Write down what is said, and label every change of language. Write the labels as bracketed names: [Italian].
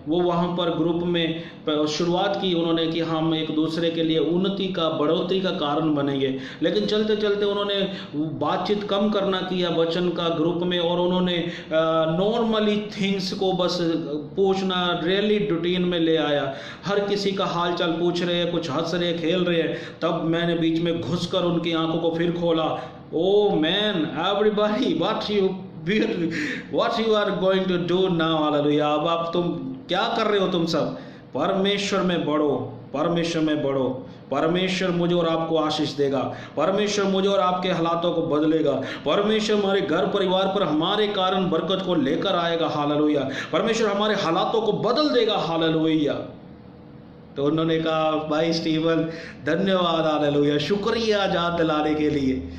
[Hindi] वो वहाँ पर ग्रुप में शुरुआत की उन्होंने कि हम एक दूसरे के लिए उन्नति का, बढ़ोतरी का कारण बनेंगे, लेकिन चलते चलते उन्होंने बातचीत कम करना किया वचन का ग्रुप में, और उन्होंने नॉर्मली थिंग्स को बस पूछना रियली रूटीन में ले आया। हर किसी का हाल चाल पूछ रहे हैं, कुछ हंस रहे, खेल रहे हैं। तब मैंने बीच में घुसकर उनकी आंखों को फिर खोला। [English] Oh man, everybody, what you are going to do now, hallelujah। [Hindi] अब तुम क्या कर रहे हो? तुम सब परमेश्वर में बढ़ो, परमेश्वर में बढ़ो। परमेश्वर मुझे और आपको आशीष देगा, परमेश्वर मुझे और आपके हालातों को बदलेगा, परमेश्वर हमारे घर परिवार पर हमारे कारण बरकत को लेकर आएगा, हालेलुया। परमेश्वर हमारे हालातों को बदल देगा, हालेलुया। तो उन्होंने कहा, भाई स्टीवन धन्यवाद, हालेलुया, शुक्रिया याद दिलाने के लिए।